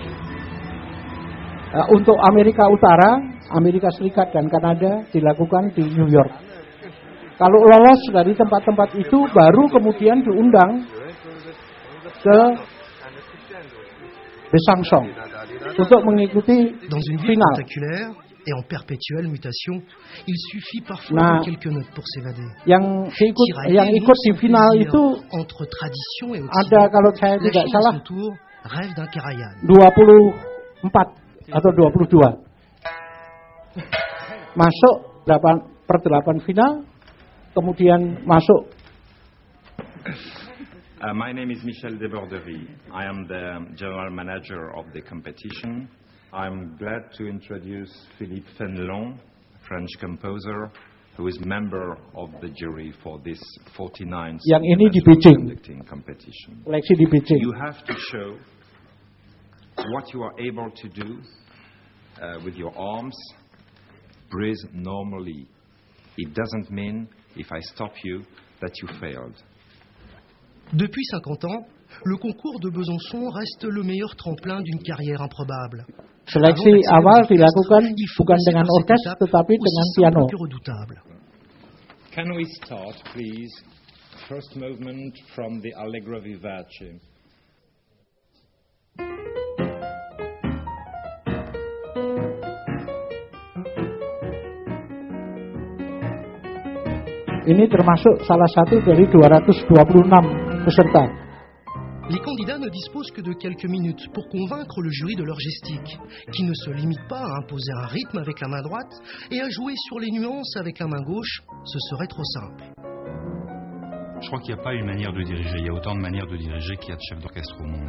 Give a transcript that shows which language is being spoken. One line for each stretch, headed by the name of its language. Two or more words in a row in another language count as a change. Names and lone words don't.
Indonesian: Untuk Amerika Utara, Amerika Serikat dan Kanada dilakukan di New York. Kalau lolos dari tempat-tempat itu baru kemudian diundang ke Besangsong untuk mengikuti final.
French: Et en perpétuelle mutation, il suffit parfois de quelques notes pour s'évader.
Indonesian: Yang ikut di final itu
French: entre tradition et
Indonesian: ada, kalau saya tidak salah,
French: rêve d'un Karajan.
Indonesian: 24 atau 22. Masuk 8/8 final, kemudian masuk.
English: My name is Michel Deborderie. I am the general manager of the competition. I'm glad to introduce Philippe Fénelon, French composer, who is member of the jury for this 49th
Indonesian: yang ini di Beijing
English: competition.
Indonesian: Seleksi di Beijing.
English: You have to show what you are able to do with your arms. Breathe normally. It doesn't mean if I stop you that you failed. Depuis 50 ans, le concours de Besançon reste le meilleur tremplin d'une carrière improbable.
Indonesian: Seleksi awal dilakukan bukan dengan orkes tetapi dengan piano.
English: Can we start, please? First movement from the Allegro Vivace.
Indonesian: Ini termasuk salah satu dari 226 peserta.
French: Les candidats ne disposent que de quelques minutes pour convaincre le jury de leur gestique, qui ne se limite pas à imposer un rythme avec la main droite et à jouer sur les nuances avec la main gauche, ce serait trop simple. Je crois qu'il n'y a pas une manière de diriger, il y a autant de manières de diriger qu'il y a de chefs d'orchestre au monde.